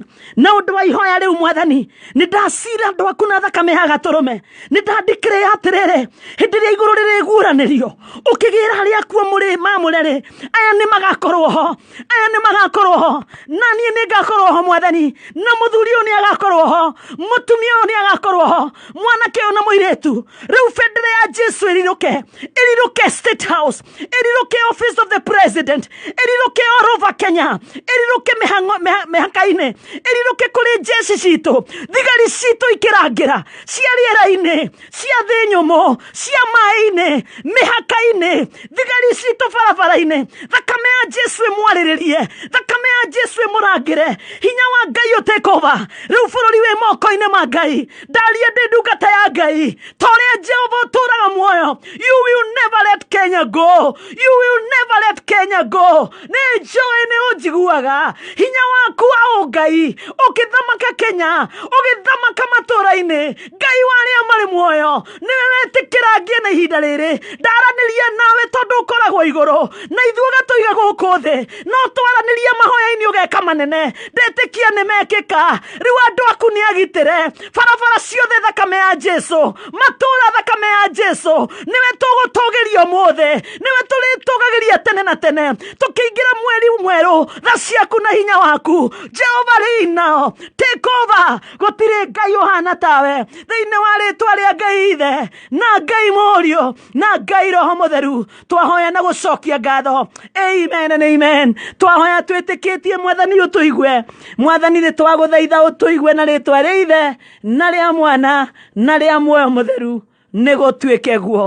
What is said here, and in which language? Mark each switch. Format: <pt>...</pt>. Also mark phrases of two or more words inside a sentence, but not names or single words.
<ki>Na undu wa ihoya riu mwathani, ni ndacira andu aku na thakame ya gaturume, ni ndandikire atiriri hindi ria iguru ririguuranirio ukigira haria kuo muri mamurere. Aya ni magakorwo ho, aya ni magakorwo ho, nani ni ngakorwo ho mwathani, na muthuri oni agakorwo ho, mutumia oni agakorwo ho, mwanake ona muiretu. Riu fendere ya Jesu iriruke State House, iriruke</ki> <en>office of the president,</en> <ki>iriruke</ki> <en>all over Kenya,</en> <ki>iriruke mihaka-ini, iriruke kuri jeshi citu, thigari citu ikirangira cia riera-ini, cia thi nyumu, cia mai-ini, mihaka-ini, thigari citu barabara-ini. Thakame ya Jesu imwariririe, thakame ya Jesu imurangire, hinya wa Ngai utake over. Riu bururi wi moko-ini ma Ngai, ndaria ndi ndungata ya Ngai, toria Jehova uturaga muoyo.</ki> <en>You will never let Kenya go, you will never let Kenya go.</en> <ki>Ni joy ni unjiguaga hinya waku wa Ngai ukithamaka Kenya, ukithamaka matura-ini. Ngai waria mari muoyo niwe wetikira ngie na ihinda riri, ndaraniria nawe tondu ukoragwo iguru na ithuga tuiga guku thi, no twaraniria mahoya-ini ugeka manene. Ndetikia ni mekika. Riu andu aku ni agitire, barabara ciothe thakame ya Jesu, matura thakame ya Jesu. Niwe tugutugiria mothe, niwe turitugagiria tene na tene, tukiingira mweri mweru tha ciaku na hinya waku. Jehova rina</ki> <en>take over,</en> <ki>gutire Ngai uhana tawe thiini wa ritwa ria Ngai Ithe na Ngai Muoyo na Ngai Roho Mutheru. Twahoya na gucokia ngatho.</ki> <en>Amen and amen.</en> <ki>Twahoya twitikitie mwathani utuigue, mwathani ni twaguthaitha utuigue na ritwa ria Ithe na ria Mwana na ria Muoyo Mutheru, ni gutuike guo.</ki>